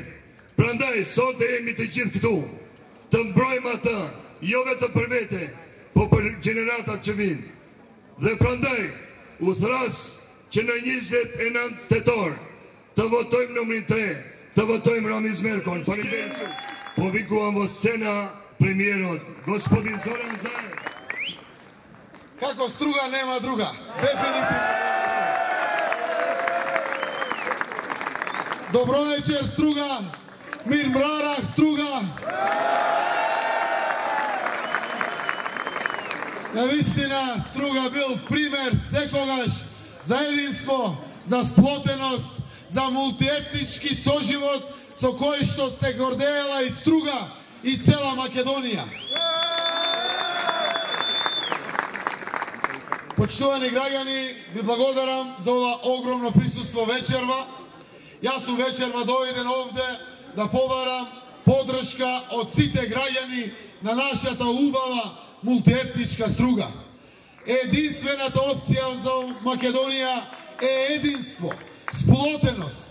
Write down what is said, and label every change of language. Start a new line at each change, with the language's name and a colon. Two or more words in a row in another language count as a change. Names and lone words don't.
Albanian: Prandaj, sot e jemi të gjithë këtu, të mbrojmë atë, jo vetëm për vete, po për gjeneratat që vinë. Dhe prandaj, u thras që në 29 tetor të votojmë numrin 3, të votojmë Rami Smerkon.
Macedonian: Faleminderit. По викуам во сцена премиерот, господин Зоран Заев. Како Струга нема друга, дефинитивно нема друга. Добро вечер Струга,
Albanian: mir mrarak
Macedonian: Struga. Навистина Струга бил пример секогаш за единство, за сплотеност, за мултиетнички соживот со кој што се гордела и Струга и цела Македонија. Почитувани граѓани, ви благодарам за ова огромно присуство вечерва. Јас сум вечерва дојден овде да побарам подршка од сите граѓани на нашата убава мултиетничка Струга. Единствената опција за Македонија е единство, сплотеност.